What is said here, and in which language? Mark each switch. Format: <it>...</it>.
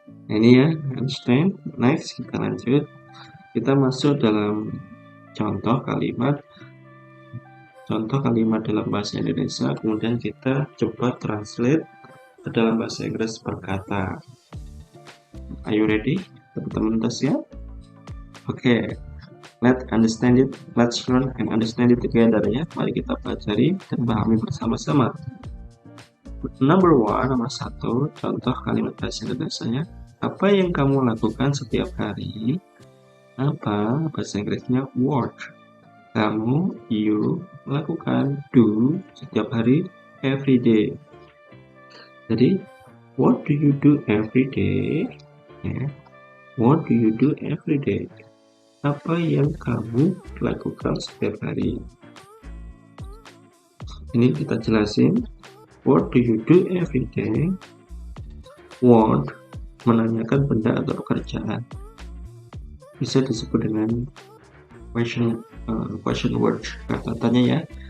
<id>Nah, ini ya, understand. Next, kita lanjut. Kita masuk dalam contoh kalimat dalam bahasa Indonesia, kemudian kita coba translate ke dalam bahasa Inggris per kata.</id> <en>Are you ready?</en> <id>Teman-teman udah siap?</id> <en>Oke, let's understand it, let's learn and understand it together ya.</en> <id>Mari kita pelajari dan pahami bersama-sama. Nomor satu, contoh kalimat bahasa Indonesia-nya. Apa yang kamu lakukan setiap hari? Apa bahasa Inggrisnya? Work. Kamu, you, lakukan, do, setiap hari,</id> <en>every day. Jadi, what do you do every day? Ya. What do you do every day?</en> <id>Apa yang kamu lakukan setiap hari? Ini kita jelasin.</id> <en>What do you do every day?</en> <id>What, menanyakan benda atau pekerjaan. Bisa disebut dengan question word, kata tanya ya.</id>